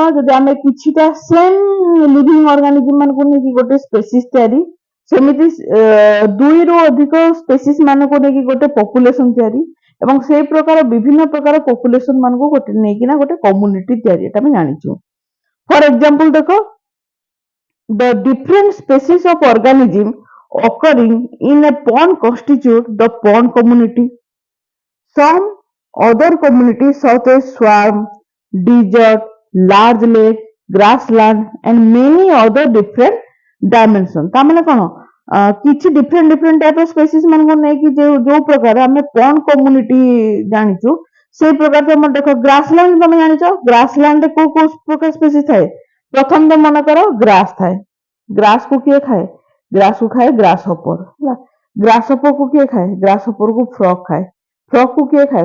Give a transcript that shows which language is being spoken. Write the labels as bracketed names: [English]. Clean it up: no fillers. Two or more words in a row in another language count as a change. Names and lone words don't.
[Odia] ଯଦି ଆମେ କିଛିଟା [English] same living organism [Odia] ମାନଙ୍କୁ ନେଇକି ଗୋଟେ ସ୍ପେସିସ୍ ତିଆରି, ସେମିତି ଦୁଇରୁ ଅଧିକ ସ୍ପେସିସ୍ ମାନଙ୍କୁ ନେଇକି ଗୋଟେ ପପୁଲେସନ ତିଆରି ଏବଂ ସେଇ ପ୍ରକାର ବିଭିନ୍ନ ପ୍ରକାର ପପୁଲେସନ ମାନଙ୍କୁ ଗୋଟେ ନେଇକିନା ଗୋଟେ କମ୍ୟୁନିଟି ତିଆରି, ଏଟା ଆମେ ଜାଣିଛୁ। [English] for example ଦେଖ, the different species of organism occurring in a pond constitute the pond community। Some other communities such as swamp, desert, large lake, grassland and many other different dimension। [Odia] ତା ମାନେ କଣ? କିଛି [English] different type of species [Odia] ମାନଙ୍କୁ ନେଇକି ଯୋଉ ପ୍ରକାର ଆମେ [English] pond community [Odia] ଜାଣିଛୁ ସେଇ ପ୍ରକାର ତମେ ଦେଖ ଗ୍ରାସଲ୍ୟାଣ୍ଡ ତମେ ଜାଣିଛ ଗ୍ରାସଲ୍ୟାଣ୍ଡ ରେ କୋଉ କୋଉ ପ୍ରକାର ସ୍ପେସିସ୍ ଥାଏ? ପ୍ରଥମ ତ ମନେକର ଗ୍ରାସ ଥାଏ। ଗ୍ରାସ କୁ କିଏ ଖାଏ? ଗ୍ରାସ କୁ ଖାଏ ଗ୍ରାସ ହପର ହେଲା। ଗ୍ରାସ ହପର କୁ କିଏ ଖାଏ? ଗ୍ରାସ ହପର କୁ ଫ୍ରଗ ଖାଏ। ଫ୍ରଗ କୁ କିଏ ଖାଏ?